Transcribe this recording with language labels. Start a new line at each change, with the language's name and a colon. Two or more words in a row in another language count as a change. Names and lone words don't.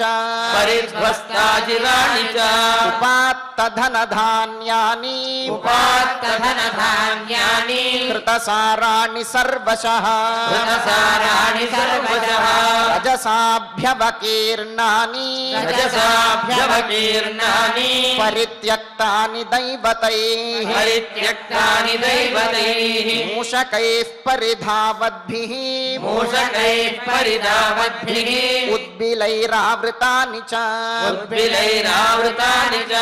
Sanskrit: परिध्वस्ताजिराणि च उपात्तधनधान्यानि उपात्तधनधान्यानि कृतसाराणि सर्वशः ऋणसाराणि सर्वशः रजसाभ्यवकीर्णानि रजसाभ्यवकीर्णानि జవకీర్ణాని పరిత్యక్తాని దైవతైః పరిత్యక్తాని దైవతైః మూషకైః పరిధావద్భిః మూషకైః పరిధావద్భిః ఉద్బిలైరావృతాని చ ఉద్బిలైరావృతాని చ